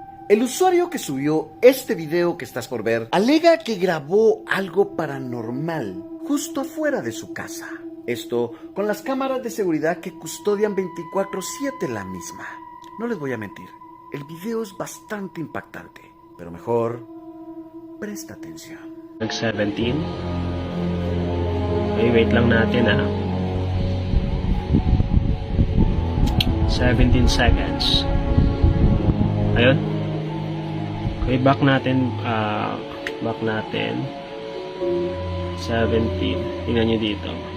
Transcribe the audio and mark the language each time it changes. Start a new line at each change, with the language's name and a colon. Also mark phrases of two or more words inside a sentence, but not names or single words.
Spanish: El usuario que subió este video que estás por ver alega que grabó algo paranormal justo afuera de su casa. Esto con las cámaras de seguridad que custodian 24/7 la misma. No les voy a mentir, el video es bastante impactante, pero mejor presta atención. 17.
Filipino: Okay, wait lang natin
English: 17 seconds.
Filipino: Ayun. Okay, back natin 17. Tingnan nyo dito.